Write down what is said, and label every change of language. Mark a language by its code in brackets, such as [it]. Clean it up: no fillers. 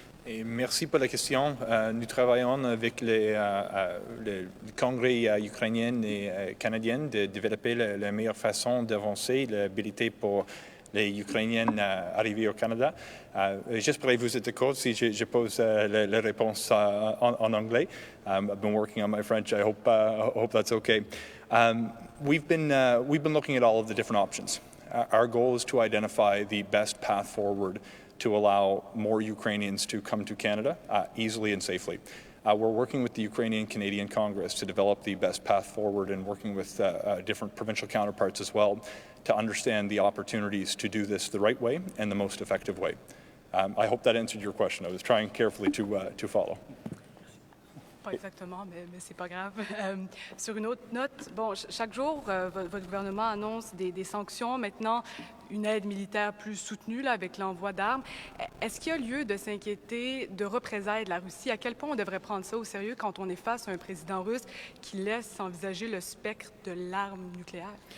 [fr] Et merci pour la question. Nous travaillons avec le Congrès ukrainien et canadien de développer la meilleure façon d'avancer l'habilité pour les Ukrainiens arrivés au Canada. J'espère que vous êtes d'accord si je pose la réponse en anglais. [en] I've been working on my French. I hope that's okay. We've been looking at all of the different options. Our goal is to identify the best path forward to allow more Ukrainians to come to Canada easily and safely. We're working with the Ukrainian-Canadian Congress to develop the best path forward and working with different provincial counterparts as well to understand the opportunities to do this the right way and the most effective way. I hope that answered your question. I was trying carefully to follow. [fr] Pas exactement, mais c'est pas grave. Sur une autre note, bon, chaque jour, votre gouvernement annonce des sanctions. Maintenant, une aide militaire plus soutenue là, avec l'envoi d'armes. Est-ce qu'il y a lieu de s'inquiéter de représailles de la Russie? À quel point on devrait prendre ça au sérieux quand on est face à un président russe qui laisse envisager le spectre de l'arme nucléaire?